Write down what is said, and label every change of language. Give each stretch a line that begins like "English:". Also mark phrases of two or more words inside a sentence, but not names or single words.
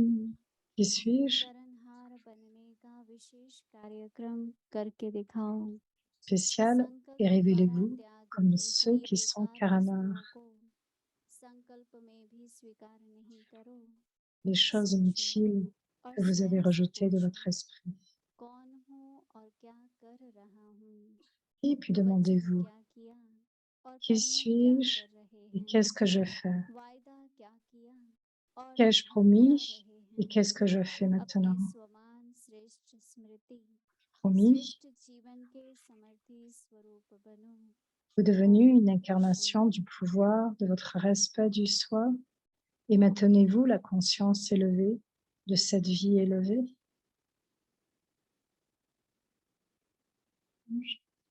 French: Qui suis-je?
Hindi: करणहार बनने का विशेष कार्यक्रम करके दिखाओ।
French: Spécial et révélez-vous comme ceux qui sont Karanars.
Hindi: संकल्प में भी स्वीकार नहीं करो।
French: Les choses inutiles que vous avez rejetées de votre esprit.
Hindi: कौन हूँ और क्या कर रहा हूँ?
French: Et puis demandez-vous, qui suis-je et qu'est-ce que je fais? Qu'ai-je promis et qu'est-ce que je fais maintenant? Promis, vous devenez une incarnation du pouvoir de votre respect du soi et maintenez-vous la conscience élevée de cette vie élevée.